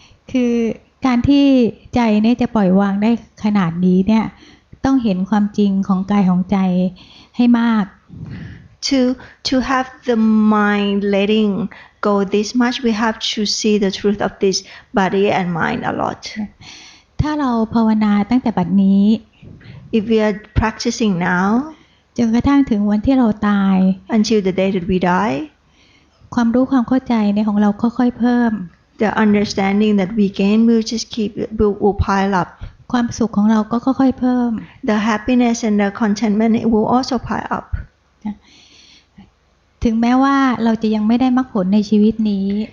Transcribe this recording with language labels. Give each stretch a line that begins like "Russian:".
Thai: คือการที่ใจเนี่ยจะปล่อยวางได้ขนาดนี้เนี่ยต้องเห็นความจริงของกายของใจให้มาก
English: To have the mind letting go this much, we have to see the truth of this body and mind a lot.
Thai: ถ้าเราภาวนาตั้งแต่บัดนี้
English: If we are practicing now,
Thai: จนกระทั่งถึงวันที่เราตาย
English: until the day that we die,
Thai: ความรู้ความเข้าใจในของเราค่อยๆเพิ่ม
English: the understanding that we gain will pile up.
Thai: ความสุขของเราก็ค่อยๆเพิ่ม
English: The happiness and the contentment will also pile up.
Thai: ถึงแม้ว่าเราจะยังไม่ได้มรรคผลในชีวิตนี้